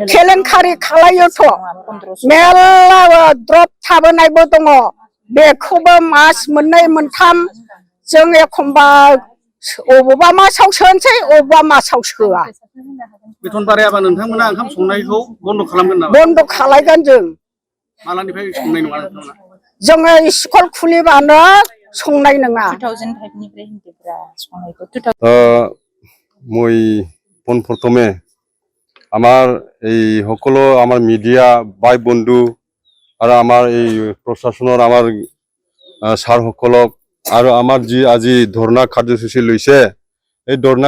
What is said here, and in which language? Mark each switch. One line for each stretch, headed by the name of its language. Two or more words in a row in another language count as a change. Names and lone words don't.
Bodo: केलेंकारि खालायोथ' मेरला द्रप थाबोनायबो दङ बेखौबो मास मोननै मोनथाम जों एखमबा अबेबा मासाव सोनोसै अबेबा मासाव सोआ बेथन बारायाबा नोंथांमोना ओंखाम संनायखौ बन्द' खालामगोन नामा बन्द' खालायगोन जों मालानिफ्राय संनाय नङा नोंथांमोना जोङो स्कुल खुलिबानो संनाय नङा 2005 নিफ्राय हिनजावफोरा संनायखौ
Assamese: মই পোনপ্ৰথমে আমাৰ এই সকলো আমাৰ মিডিয়া বাই বন্ধু আৰু আমাৰ এই প্ৰশাসনৰ আমাৰ ছাৰসকলক আৰু আমাৰ যি আজি ধৰ্ণা কাৰ্যসূচী লৈছে এই ধৰ্ণা